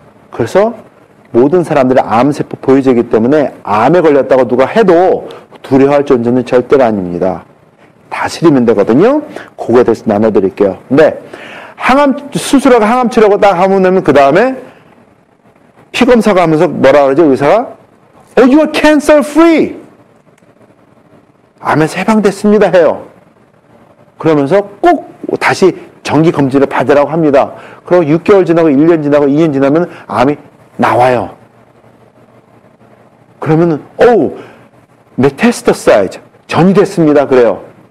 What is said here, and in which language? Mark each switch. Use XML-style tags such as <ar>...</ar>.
<ko>그래서 모든 사람들이 암세포 보유자이기 때문에 암에 걸렸다고 누가 해도 두려워할 존재는 절대가 아닙니다. 다스리면 되거든요. 그거에 대해서 나눠드릴게요. 근데 수술하고 항암치료하고 딱 하면 그 다음에 피검사가 하면서 뭐라 그러죠?</ko> <en>의사가 you are cancer free.</en> <ko>암에서 해방됐습니다 해요. 그러면서 꼭 다시 정기 검진을 받으라고 합니다. 그리고 6개월 지나고 1년 지나고 2년 지나면 암이 나와요. 그러면은 메타스타사이즈 전이 됐습니다. 그래요.</ko>